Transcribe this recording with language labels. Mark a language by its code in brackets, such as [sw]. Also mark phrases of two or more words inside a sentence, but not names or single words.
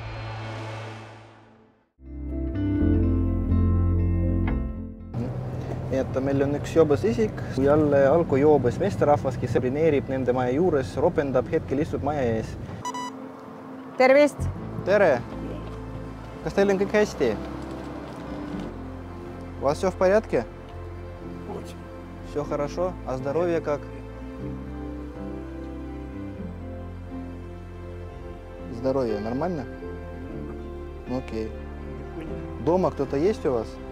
[et] ja et meil on üks joobes isik, jälle alkojoobes meesterahvas, kes brineerib nende maja juures, ropendab, hetkel istub maja ees. Tervist! Tere! Kas teil on kõik hästi? [ru] У вас все в порядке? Все хорошо? А здоровье как? Здоровье нормально? Окей. Дома кто-то есть у вас?